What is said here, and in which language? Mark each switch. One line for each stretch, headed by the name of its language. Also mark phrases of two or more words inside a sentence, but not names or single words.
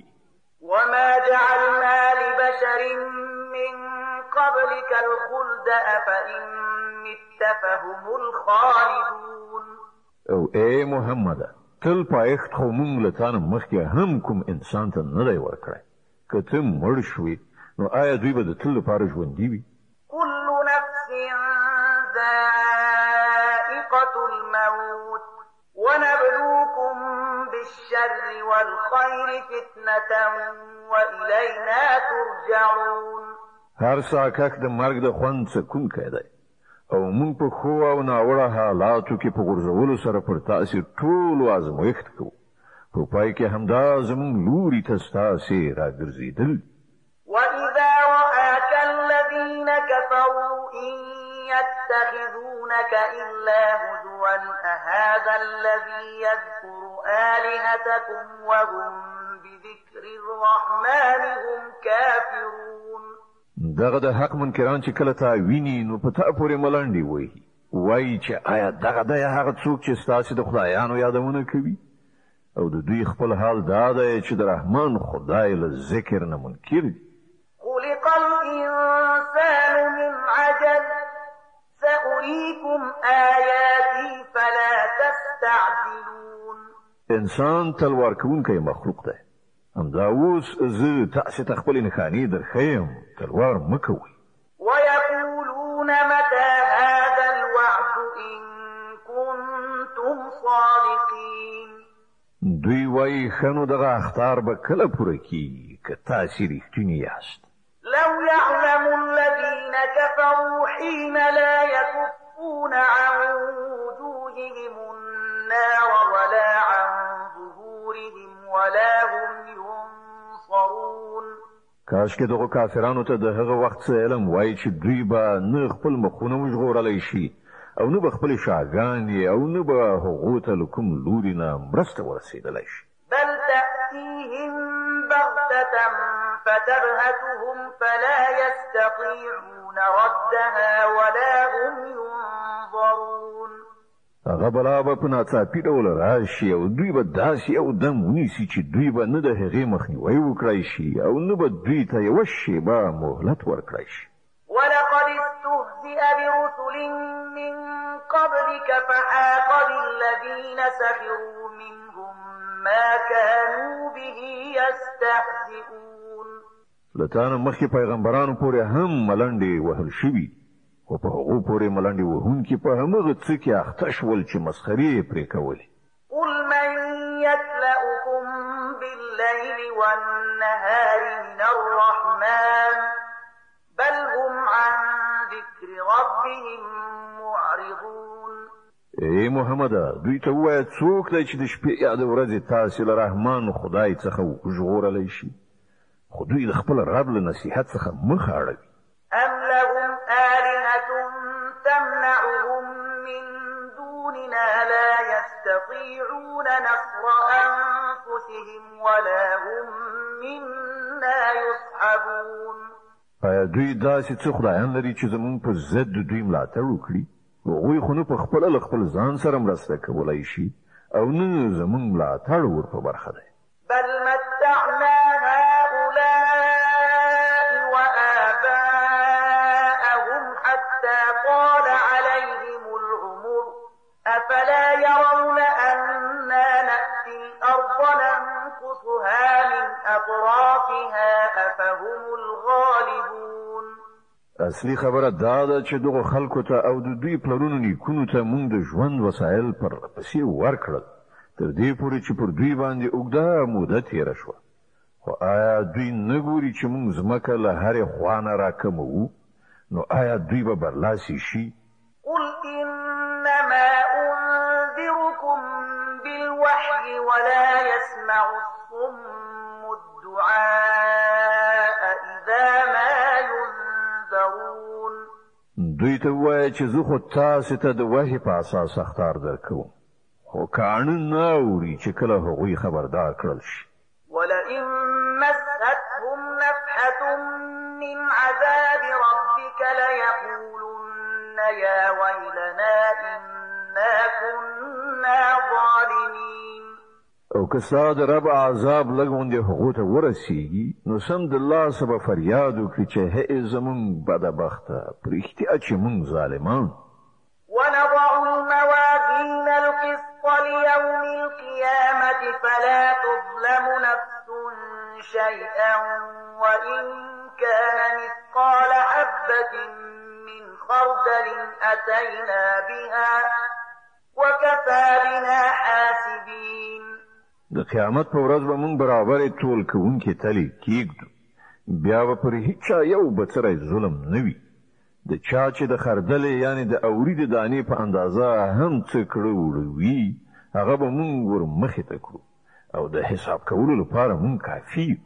Arabic: وما جعلنا لبشر من قبلك الخلد أفإن مت فهم الخالدون.
Pashto: او اے محمد، تل پایښت خو موږ له تا نه مخکې هم کوم انسان ته نه دی ورکړی. که ته مړ شوې نو آیا دوی به د تل لپاره ژوندي وي؟
Arabic: كل نفس ذائقة الموت ونبلوكم بالشر والخير فتنة وإلينا ترجعون.
Pashto: هر ساکک د مرګ د خوند څکونکی دی، او موږ په ښو او ناوړه حالاتو کې په غورځولو سره پر تاسې ټولو ازمایښت کوو. په پای کې همدا زموږ لوري ته ستاسې راګرځېدل.
Arabic: وإذا رآك الذين كفروا إن يتخذونك إلا هزوا أهذا الذي يذكر آلهتكم وهم بذكر الرحمن هم كافرون.
Pashto: دغه د حق منکران چې کله تا ویني نو په تا پورې ملنډې وهي، وایي چې آیا دغه دی هغه څوک چې ستاسې د خدایانو یادونه کوي؟ او د دوی خپل حال دا دی چې د رحمان خدای له ذکر نه منکر دي.
Arabic: خلق الإنسان من عجل سأريكم آياتي فلا تستعجلون.
Pashto: انسان تلوار کوونکی مخلوق دی، همدا اوس زه تاسې ته خپلې نښانې درښیم، تلوار مه کوئ.
Arabic: ويقولون متى هذا الوعد إن كنتم صادقين.
Pashto: دوی وایي ښه نو دغه اخطار به کله پوره کیږي که تاسې رښتیني یاست.
Arabic: لو يعلم الذين كفروا حين لا يكفون عن وجوههم النار ولا عن ظهورهم ولا هم ينصرون.
Pashto: کاش کې دغه کافرانو ته د هغه وخت څه علم وایي چې دوی به نه خپل مخونه وژغورلی شي او نه به خپلې شاګانې او نه به هغو ته له کوم لوري نه مرسته ورسېدلی شي.
Arabic: بل تأتيهم بغتة فتبهتهم فلا يستطيعون ردها ولا هم ينظرون.
Pashto: هغه بلا به په ناڅاپي ډول راشي او دوی به داسې یو دم ونیسي چې دوی به نه د هغې مخنیوی وکړی شي او نه به دوی ته یوه شېبه مهلت ورکړی شي.
Arabic: ولقد استهزئ برسل من قبلك فحاق بالذين سخروا منهم ما كانوا به يستهزئون.
Pashto: له تا نه مخکې پیغمبرانو پورې هم ملنډې وهل شوي، خو په هغو پورې ملنډې وهونکي په همغه څه کې اخته شول چې مسخرې یې پرې کولې.
Arabic: قل من يكلأكم بالليل والنهار من الرحمن بل هم عن ذكر ربهم معرضون.
Pashto: ای محمده دوی ته ووایه څوک دی چې د شپې یا د ورځې تاسې له رحمان خدای څخه وژغورلی شي خو دوی د خپل رب له نصیحت څخه مخ اړوي.
Arabic: أم لهم آلهة تمنعهم من دوننا لا يستطيعون نصر أنفسهم ولا هم منا يصحبون.
Pashto: آیا دوی داسې څه خدایان لري چې زموږ په ضد د دوی ملاتړ وکړي؟ هغوی خو نه په خپله له خپل ځان سره مرسته کولی شي او نه زموږ ملاتړ ور په برخه دی.
Arabic: بل متعنا هؤلاء وآباءهم حتى طال عليهم العمر أفلا يرون أنا نأتي الأرض ننقصها من أطرافها أفهم الغالبون.
Pashto: اصلي خبره دا ده چې دغه خلکو ته او د دوی پلرونو نیکونو ته موږ د ژوند وسایل پر پسې ورکړل تر دې پورې چې پر دوی باندې اوږده موده تېره شوه. خو آیا دوی نه ګوري چې موږ ځمکه له هرې خوا نه راکموو؟ نو آیا دوی به برلاسي شي؟
Arabic: قل إنما أنذركم بالوحي ولا يسمع الصم الدعاء إذا ما ينذرون.
Pashto: دوی ته ووایه چې زه خو تاسې ته د وحي په اساس اخطار درکوم خو کاڼه نه اوري چې کله هغوی خبردار کړل شي.
Arabic: ولئن مستهم نفحة من عذاب ربك ليقولن يا ويلنا إنا كنا ظالمين.
Pashto: او که ستا د رب عذاب لږ غوندې هغو ته ورسیږي نو سمدلاسه به فریاد وکړي چې هی زموږ بدبخته په رښتیا چې موږ ظالمان.
Arabic: ونضع الموازين القسط ليوم القيامة فلا تظلم نفس شيئا وإن كان مثقال حبة من خردل أتينا بها وكفى بنا حاسبين.
Pashto: د قیامت په ورځ به موږ برابرې ټول کوونکي تلې کېږدو بیا به پر هیچا یو بڅری ظلم نه وي. د چا چې د خردلې یعنې د اوري د دانې په اندازه هم څه کړه وړوي هغه به موږ ور مخې ته کړو او د حساب کولو لپاره موږ کافي یو.